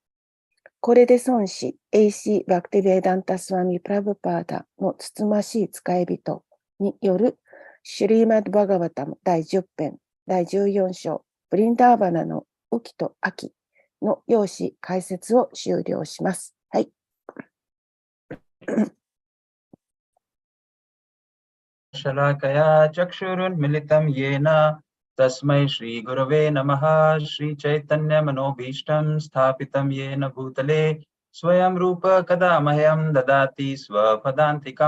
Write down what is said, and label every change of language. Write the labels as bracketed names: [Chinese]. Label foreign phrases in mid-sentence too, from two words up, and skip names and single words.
[Japanese] これで孫子 A.C. バクティベーダンタスワミ・プラブパーダのつつましい使い人によるシュリーマッド・バガバタム第10編第14章ブリンダーバナの雨季と秋の要旨解説を終了します。はい。 [Sanskrit] शलाकया चक्षुरुन्मिलितं येन तस्मै श्रीगुरवे नमः। श्रीचैतन्यमनोभीष्टं स्थापितं येन भूतले स्वयं रूप कदा मह्यं ददाति स्वपदान्तिकं।